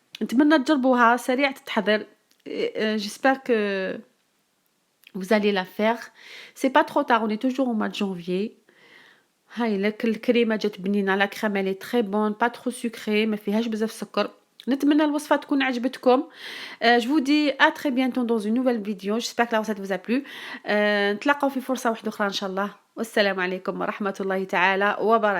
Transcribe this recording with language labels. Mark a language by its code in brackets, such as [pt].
[ar] نتمنى تجربوها سريعة التحضير. [fr] j'espère que vous allez la faire. C'est pas trop tard, on est toujours au mois de janvier. [ar] هاي لك الكريمة جات بنينة، لا كريم [fr] elle est très bonne pas trop sucrée [ar] ما فيهاش بزاف سكر. نتمنى الوصفة تكون عجبتكم. [fr] Je vous dis à très bientôt dans une nouvelle vidéo. J'espère que la recette vous a plu. [ar] نتلاقاو في فرصة واحدة أخرى إن شاء الله. والسلام عليكم ورحمة الله تعالى وبركاته.